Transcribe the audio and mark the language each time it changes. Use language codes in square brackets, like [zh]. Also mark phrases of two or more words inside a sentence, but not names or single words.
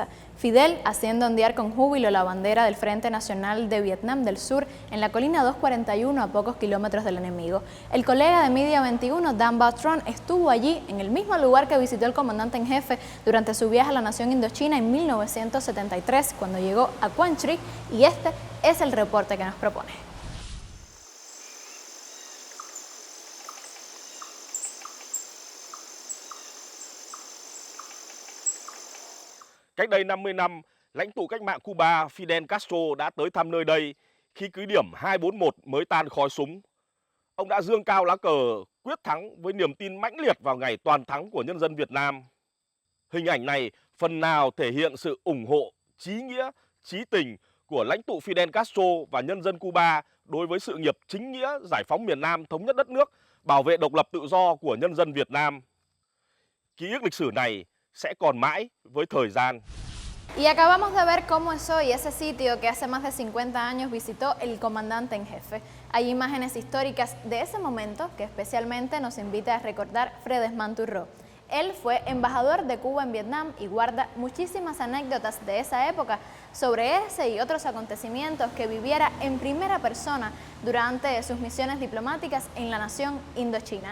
[es] Fidel haciendo ondear con júbilo la bandera del Frente Nacional de Vietnam del Sur en la colina 241 a pocos kilómetros del enemigo. El colega de Media 21, Dan Bautron, estuvo allí en el mismo lugar que visitó el comandante en jefe durante su viaje a la nación Indochina en 1973, cuando llegó a Quang Tri, y este es el reporte que nos propone. [vi] Cách đây 50 năm, lãnh tụ cách mạng Cuba Fidel Castro đã tới thăm nơi đây khi cứ điểm 241 mới tan khói súng. Ông đã dương cao lá cờ quyết thắng với niềm tin mãnh liệt vào ngày toàn thắng của nhân dân Việt Nam. Hình ảnh này phần nào thể hiện sự ủng hộ, chí nghĩa, chí tình của lãnh tụ Fidel Castro và nhân dân Cuba đối với sự nghiệp chính nghĩa giải phóng miền Nam, thống nhất đất nước, bảo vệ độc lập tự do của nhân dân Việt Nam. Ký ức lịch sử này sẽ còn mãi với thời gian. [es] Y acabamos de ver cómo es hoy ese sitio que hace más de 50 años visitó el comandante en jefe. Hay imágenes históricas de ese momento que especialmente nos invita a recordar Fredesman Turró. Él fue embajador de Cuba en Vietnam y guarda muchísimas anécdotas de esa época sobre ese y otros acontecimientos que viviera en primera persona durante sus misiones diplomáticas en la nación Indochina.